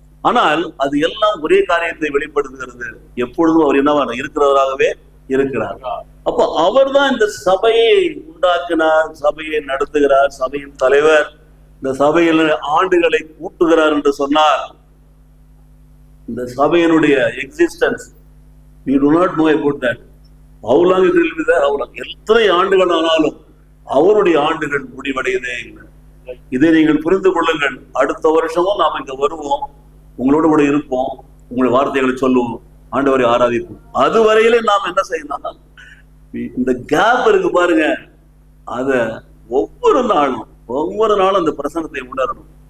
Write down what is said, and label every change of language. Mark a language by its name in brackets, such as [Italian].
[Tamil] ஆனால் அது எல்லாம் ஒரே காரியத்தை வெளிப்படுத்துகிறது. எப்பொழுதும் அவர் என்னவா இருக்கிறவராகவே இருக்கிறார். அப்போ அவர் தான் இந்த சபையை உண்டாக்கினார், சபையை நடத்துகிறார், சபையின் தலைவர், இந்த சபையில் ஆண்டுகளை கூட்டுகிறார் என்று சொன்னார். இந்த சபையினுடைய existence [English] we do not know about that. How long it will be there, how long, [Tamil] எத்தனை ஆண்டுகள் ஆனாலும் அவருடைய ஆண்டுகள் முடிவடையதே இல்லை. இதை நீங்கள் புரிந்து கொள்ளுங்கள். அடுத்த வருஷமும் நாம் இங்க வருவோம், உங்களோட கூட இருப்போம், உங்களுடைய வார்த்தைகளை சொல்லுவோம், ஆண்டவரை ஆராதிப்போம். அதுவரையிலே நாம் என்ன செய்யணும்? இந்த கேப் இருக்கு பாருங்க, அத ஒவ்வொரு நாளும் அந்த பிரசனத்தை உணரணும்.